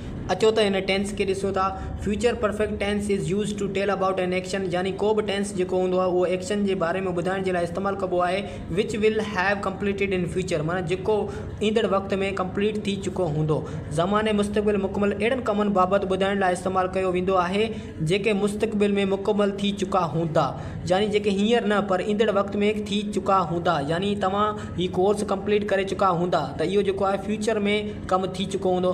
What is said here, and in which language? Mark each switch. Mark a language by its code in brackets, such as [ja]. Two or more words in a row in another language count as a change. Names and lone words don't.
[sd] अचो त हिन टेंस खे ॾिसो था। [en] future perfect tense is use to tell about an action, [sd] यानी को बि टेंस जेको हूंदो आहे उहो एक्शन जे बारे में ॿुधाइण जे लाइ इस्तेमालु कबो आहे। [en] which will have completed in future, [sd] माना जेको ईंदड़ वक़्त में कंप्लीट थी चुको हूंदो। ज़माने मुस्तक़बिल मुकमल अहिड़नि कमनि बाबति ॿुधाइण लाइ इस्तेमालु कयो वेंदो आहे जेके मुस्तक़बिल में मुकमल थी चुका हूंदा, यानी जेके हींअर न पर ईंदड़ वक़्त में थी चुका हूंदा। यानी तव्हां हीउ कोर्स कंप्लीट करे चुका हूंदा त इहो जेको आहे फ्यूचर में कमु थी चुको हूंदो।